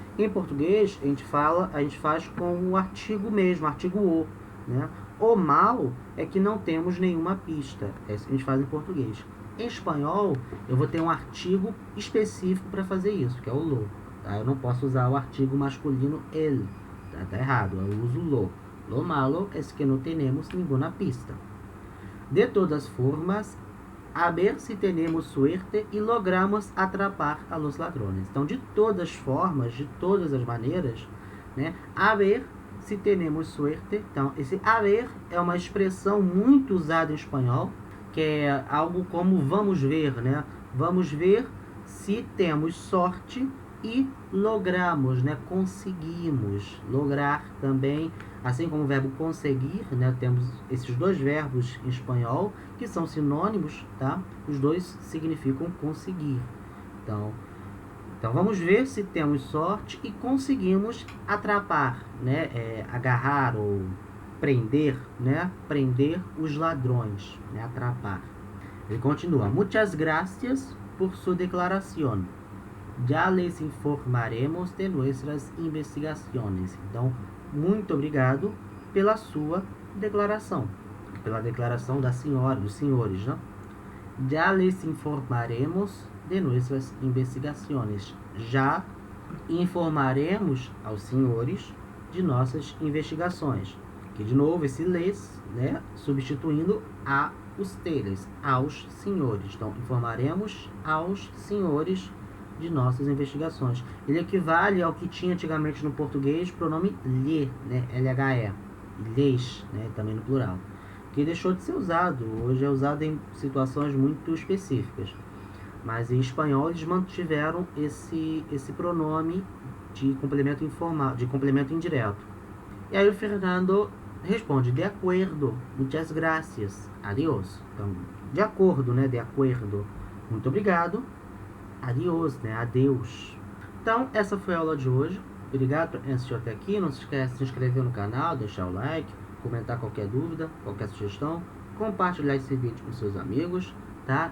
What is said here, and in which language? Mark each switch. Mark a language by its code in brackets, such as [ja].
[pt] Em português, a gente faz com o artigo mesmo, artigo o, né? O mal é que não temos nenhuma pista. É isso que a gente faz em português. Em espanhol, eu vou ter um artigo específico para fazer isso, que é o lo. tá? Eu não posso usar o artigo masculino el, tá errado, eu uso lo. [es] Lo malo es que no tenemos ninguna pista. De todas formas, a ver se tenemos suerte e logramos atrapar a los ladrones. [pt] Então, de todas as formas, de todas as maneiras, né? [es] A ver se tenemos suerte. [pt] Então, esse a ver é uma expressão muito usada em espanhol, que é algo como vamos ver, né? Vamos ver se temos sorte e logramos, né? Conseguimos. Lograr também, assim como o verbo conseguir, né? Temos esses dois verbos em espanhol que são sinônimos, tá? Os dois significam conseguir. Então vamos ver se temos sorte e conseguimos atrapar, né? Agarrar ou prender, né? Prender os ladrões, né? Atrapar. Ele continua. [es] Muchas gracias por su declaración. Já les informaremos de nuestras investigaciones. [pt] Então, muito obrigado pela sua declaração. Pela declaração da senhora, dos senhores, né? [es] Já les informaremos de nuestras investigaciones. [pt] Já informaremos aos senhores de nossas investigações. Aqui, de novo, esse les, né? Substituindo a ustedes, aos senhores. Então, informaremos aos senhores de nossas investigações. Ele equivale ao que tinha antigamente no português, pronome lhe, né? LHE. Lhes, né? Também no plural. Que deixou de ser usado. Hoje é usado em situações muito específicas. Mas em espanhol eles mantiveram esse pronome de complemento informal, de complemento indireto. E aí o Fernando responde, [es] de acuerdo, muchas gracias, adiós. [pt] Então, de acordo, né? [es] De acuerdo, [pt] muito obrigado, adiós, né? Adeus. Então, essa foi a aula de hoje. Obrigado por assistir até aqui. Não se esqueça de se inscrever no canal, deixar o like, comentar qualquer dúvida, qualquer sugestão, compartilhar esse vídeo com seus amigos, tá?